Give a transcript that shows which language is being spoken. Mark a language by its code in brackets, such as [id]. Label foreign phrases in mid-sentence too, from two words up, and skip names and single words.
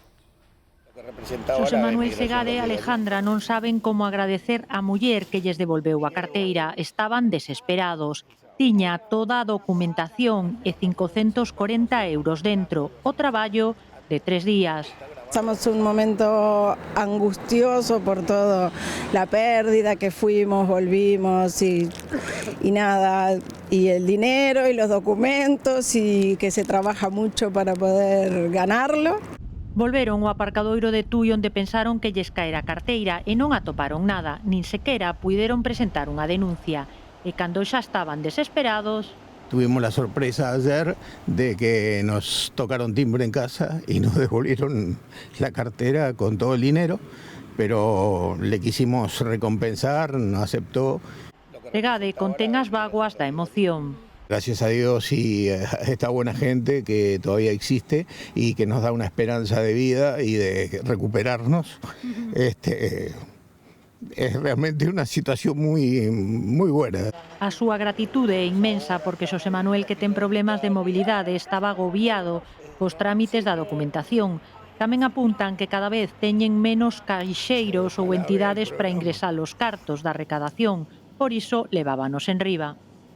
[gl] Xosé Manuel Segade e Alejandra non saben como agradecer á muller que lles devolveu a carteira. Estaban desesperados. Tiña toda a documentación e 540 euros dentro. O traballo de 3 días. [es] Estamos en un momento angustioso por todo, la pérdida que fuimos, volvimos y nada, y el dinero y los documentos y que se trabaja mucho para poder ganarlo. [gl] Volveron ao aparcadoiro de Tui onde pensaron que lles caera a carteira e non atoparon nada, nin sequera puideron presentar unha denuncia. E cando xa estaban desesperados... [es] Tuvimos la sorpresa ayer de que nos tocaron timbre en casa y nos devolvieron la cartera con todo el dinero, pero le quisimos recompensar, no aceptó. [gl] Segade contén as vaguas da emoción. [es] Gracias a Dios y a esta buena gente que todavía existe y que nos da una esperanza de vida y de recuperarnos. Es realmente una situación muy buena. [gl] A súa gratitude é inmensa porque Xosé Manuel, que ten problemas de mobilidade, estaba agobiado cos trámites da documentación. Tamén apuntan que cada vez teñen menos caixeiros ou entidades para ingresar os cartos da recadación, por iso levábanos en riba.